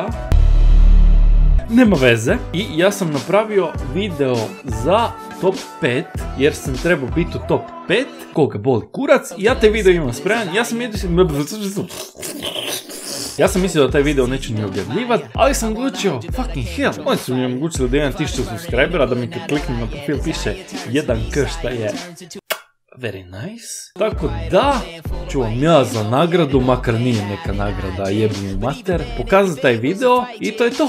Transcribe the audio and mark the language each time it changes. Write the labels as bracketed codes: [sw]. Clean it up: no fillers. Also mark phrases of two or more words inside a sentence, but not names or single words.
[hr] Nema veze. I ja sam napravio video za top 5, jer sam trebao biti u top 5, koga boli kurac, i ja taj video imam spreman, ja sam mislio da taj video neću ni objavljivat, ali sam odlučio, [en] fucking hell, [hr] oni su mi omogućili da imam 1000 subscribera, da mi kad kliknem na profil piše 1k šta je [en] very nice. [hr] Tako da ću vam ja za nagradu, makar nije neka nagrada, jebim u mater, pokazati taj video i to je to.